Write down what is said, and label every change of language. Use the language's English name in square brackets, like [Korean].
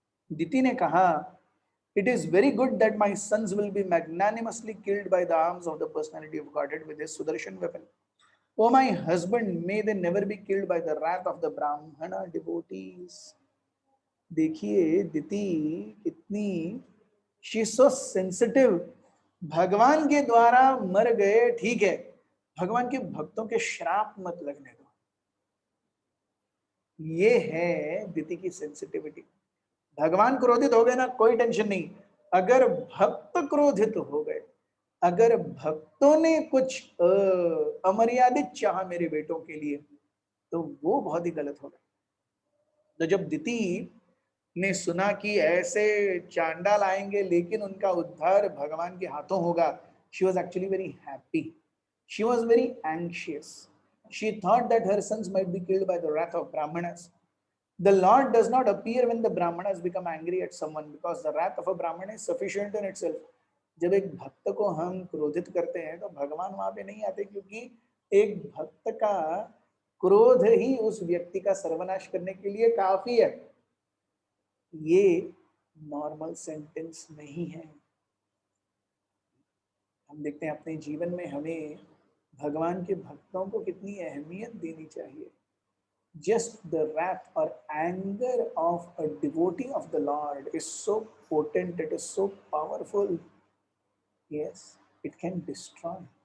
[Hindi] दिति ने कहा, [English] it is very good that my sons will be magnanimously killed by the arms of the personality of Godhead with his Sudarshan weapon. O my husband, may they never be killed by the wrath of the Brahmana devotees. [Hindi] देखिए दिति कितनी, [English] she is so sensitive। [Hindi] भगवान के द्वारा मर गए, ठीक है, भगवान के भक्तों के श्राप मत लगने दो। ये है दिति की सेंसिटिविटी। भगवान क्रोधित हो गए ना, कोई टेंशन नहीं। अगर भक्त क्रोधित हो गए, अगर भक्तों ने कुछ अमर्यादित चाहा मेरे बेटों के लिए, तो वो बहुत ही गलत हो गया। तो जब दिति ने सुना कि ऐसे चांडाल आएंगे लेकिन उनका उद्धार भगवान के हाथों होगा, [English] she was actually very happy. She was very anxious. She thought that her sons might be killed by the wrath of Brahmanas. The Lord does not appear when the Brahmanas become angry at someone, because the wrath of a Brahmana is sufficient in itself. [Hindi] जब एक भक्त को हम क्रोधित करते हैं तो भगवान वहां पे नहीं आते, क्योंकि एक भक्त का क्रोध ही उस व्यक्ति का सर्वनाश करने के लिए काफी है। ये नॉर्मल सेंटेंस नहीं है। हम देखते हैं अपने जीवन में हमें भगवान के भक्तों को कितनी अहमियत देनी चाहिए। [English] Just the wrath or anger of a devotee of the Lord is so potent, it is so powerful. Yes, it can destroy.